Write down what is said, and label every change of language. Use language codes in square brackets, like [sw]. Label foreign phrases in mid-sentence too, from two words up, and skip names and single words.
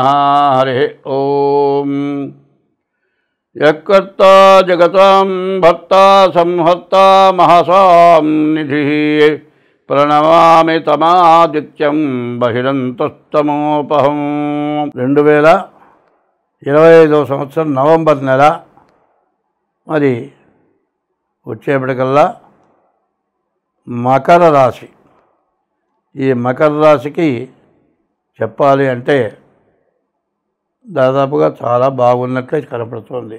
[sa] हरि ओम। यत्कर्ता जगतां भर्ता संहर्ता महसां निधिः प्रणमामि तमादित्यं बहिरन्तस्तमोपहम्। [te] 2025 సంవత్సరం నవంబర్ నెల మరి వచ్చేప్పటికల్లా మకర రాశి. ఈ మకర రాశికి చెప్పాలి అంటే దాదాపుగా చాలా బాగున్నట్లే కనపడుతుంది.